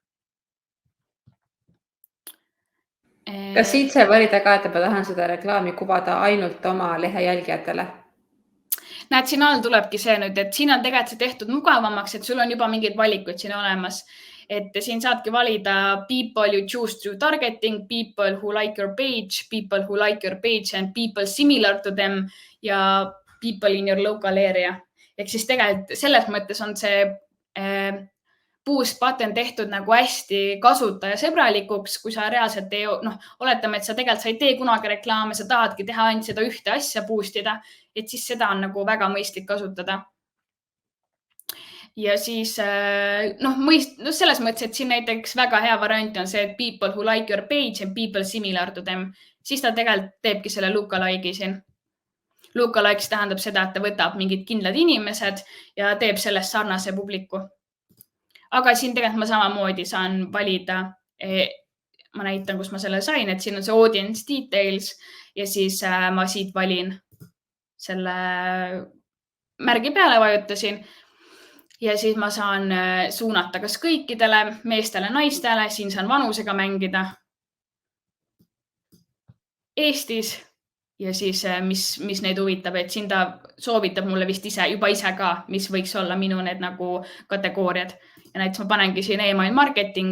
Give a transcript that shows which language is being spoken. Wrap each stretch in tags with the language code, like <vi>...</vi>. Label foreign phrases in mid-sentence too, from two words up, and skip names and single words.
<et>Kas siit see valida ka, et ma tahan seda reklaami kuvada ainult oma lehe jälgijatele? Näed, siin all tulebki see nüüd, et siin on tegelikult see tehtud mugavamaks, et sul on juba mingid valikud siin olemas. Et siin saadki valida</et> <en>people you choose through targeting, people who like your page and people similar to them ja people in your local area.</en> <et>Ehk siis tegelikult selles mõttes on see</et> <en>boost button</en> <et>tehtud nagu hästi kasutajasõbralikuks, kui sa reaalselt oletame, et sa tegelikult ei tee kunagi reklaame, sa tahadki teha ainult seda ühte asja boostida, et siis seda on nagu väga mõistlik kasutada. Ja siis selles mõttes, et siin näiteks väga hea variant on see, et</et> <en>people who like your page and people similar to them,</en> <et>siis ta tegelikult teebki selle lookalike'i siin. Lookalikes tähendab seda, et ta võtab mingid kindlad inimesed ja teeb sellest sarnase publiku. Aga siin tegelikult ma samamoodi saan valida. Ma näitan, kus ma selle sain, et siin on see</et> <en>audience details</en> <et>ja siis ma siit valin selle märgi peale, vajutasin ja siis ma saan suunata kas kõikidele meestele, naistele, siin saan vanusega mängida Eestis ja siis mis neid huvitab, et siin ta soovitab mulle vist juba ise ka, mis võiks olla minu need nagu kategooriad ja näiteks ma panengi siin</et> <en>email marketing.</en>